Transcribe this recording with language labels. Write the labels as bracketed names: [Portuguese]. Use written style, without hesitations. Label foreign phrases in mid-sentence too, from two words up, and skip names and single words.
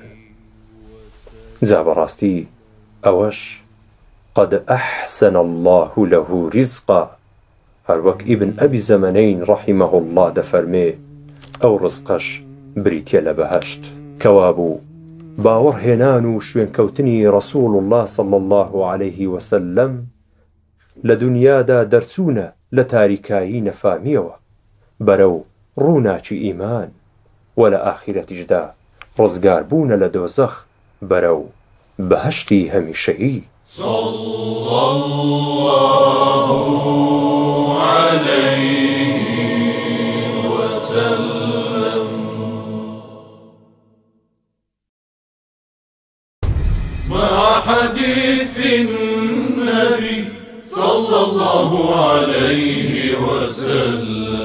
[Central Kurdish] جا بەڕاستی ئەوەش [Arabic] قەد ئەحسەن الله له ڕیزقا، [Central Kurdish] هەروەک ئیبن ئەبی زەمەنەین [Arabic] ڕەحیمەه الله [Central Kurdish] دەفەرمێ ئەو ڕزقەش بریتیە لە بەهەشت، کەوا بوو باوەڕهێنان و شوێنکەوتنی [Arabic] ڕەسوول الله صلی الله عليه وسلم [Central Kurdish] لە دونیادا دەرچوونە لە تاریکایی نەفامیەوە بەرەو ڕووناچی ئیمان و لە ئاخیرەتیشدا ڕزگار بوونە لە دۆزەخ بەرەو بەهەشتی هەمیشەیی. [Arabic] صلى الله عليه وسلم. مع حديث النبي صلى الله عليه وسلم.